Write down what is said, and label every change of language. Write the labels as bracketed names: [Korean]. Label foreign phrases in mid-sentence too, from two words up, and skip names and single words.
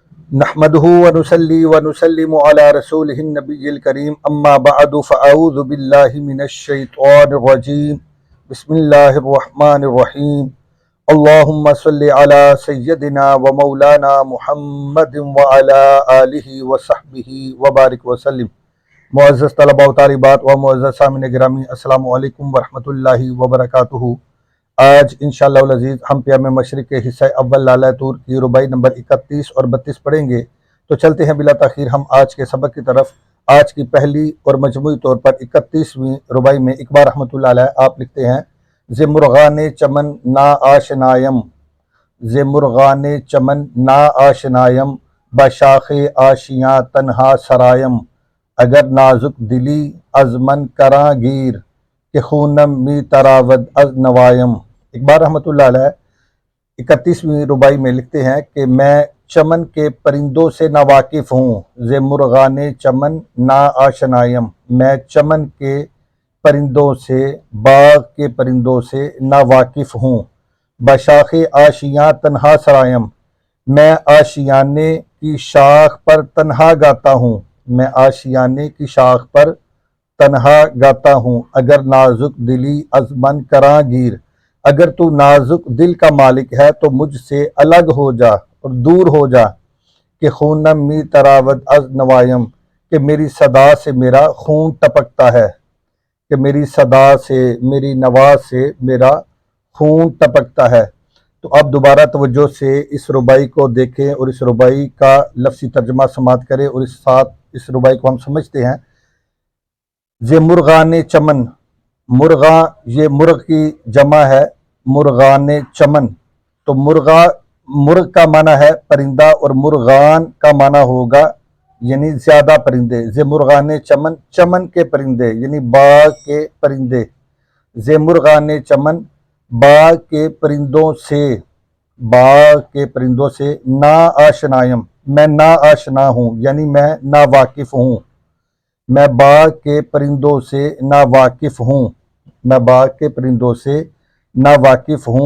[Arabic] نحمده ونصلي ونسلم على رسوله النبي الكريم اما بعد فاعوذ بالله من الشيطان الرجيم بسم الله الرحمن الرحيم اللهم صل على سيدنا ومولانا محمد وعلى آله وصحبه وبارك وسلم۔ [Urdu] معزز طلباء و طالبات و معزز سامعین گرامی، [Arabic] السلام علیکم ورحمۃ اللہ وبرکاتہ۔ [Urdu] آج [Arabic] انشاءاللہ العزیز [Urdu] ہم پیام مشرق کے حصہ اول لالہ طور کی رباعی نمبر 31 اور 32 پڑھیں گے۔ تو چلتے ہیں بلا تاخیر ہم آج کے سبق کی طرف۔ آج کی پہلی اور مجموعی طور پر 31ویں رباعی میں اقبال [Arabic] رحمۃ اللہ علیہ [Urdu] آپ لکھتے ہیں: [Persian] ز مرغان چمن نا آشنایم، ز مرغان چمن نا آشنایم، بشاخ آشیاں تنہا سرایم، اگر نازک دلی از من کراں گیر، کہ خونم می تراود از نوایم۔ [Urdu] اقبال [Arabic] رحمۃ اللہ علیہ [Urdu] 31ویں رباعی میں لکھتے ہیں کہ میں چمن کے پرندوں سے ناواقف ہوں۔ [Persian] ز مرغان چمن نا آشنایم، [Urdu] میں چمن کے پرندوں سے، باغ کے پرندوں سے ناواقف ہوں۔ [Persian] بشاخ آشیاں تنہا سرایم، [Urdu] میں آشیانے کی شاخ پر تنہا گاتا ہوں، میں آشیانے کی شاخ پر تنہا گاتا ہوں۔ [Persian] اگر نازک دلی از من کراں گیر، [Urdu] اگر تو نازک دل کا مالک ہے تو مجھ سے الگ ہو جا اور دور ہو جا۔ [Persian] کہ خونم می تراود از نوایم، [Urdu] کہ میری صدا سے میرا خون ٹپکتا ہے، کہ میری صدا سے، میری نوا سے میرا خون ٹپکتا ہے۔ تو اب دوبارہ توجہ سے اس رباعی کو دیکھیں اور اس رباعی کا لفظی ترجمہ سماعت کریں، اور اس ساتھ اس رباعی کو ہم سمجھتے ہیں۔ [Persian] ز مرغان چمن، [Urdu] مرغاں یہ مرغ کی جمع ہے، [Persian] مرغان چمن، [Urdu] تو مرغ کا معنی ہے پرندہ اور مرغان کا معنی ہوگا یعنی زیادہ پرندے۔ [Persian] ز مرغان چمن، [Urdu] چمن کے پرندے یعنی باغ کے پرندے۔ [Persian] ز مرغان چمن، [Urdu] باغ کے پرندوں سے، باغ کے پرندوں سے، [Persian] نا آشنایم، [Urdu] میں نا آشنا ہوں یعنی میں نا واقف ہوں، میں باغ کے پرندوں سے نا واقف ہوں، میں باغ کے پرندوں سے نا واقف ہوں۔